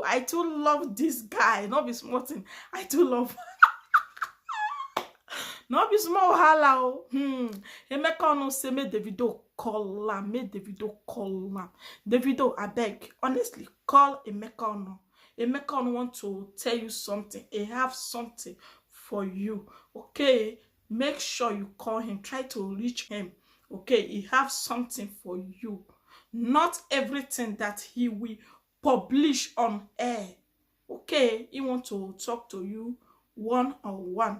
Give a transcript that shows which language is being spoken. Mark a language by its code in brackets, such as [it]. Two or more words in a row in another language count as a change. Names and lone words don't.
[pcm] I too love this guy. No be smart. I too love. No be small wahala. Emeka no say make Davido call am, make Davido call am. Davido, abeg, honestly, call Emeka Onu. Emeka Onu want to tell you something. He have something for you. Okay, make sure you call him. Try to reach him. Okay, he have something for you. Not everything that he will publish on air. Okay, he want to talk to you one-on-one.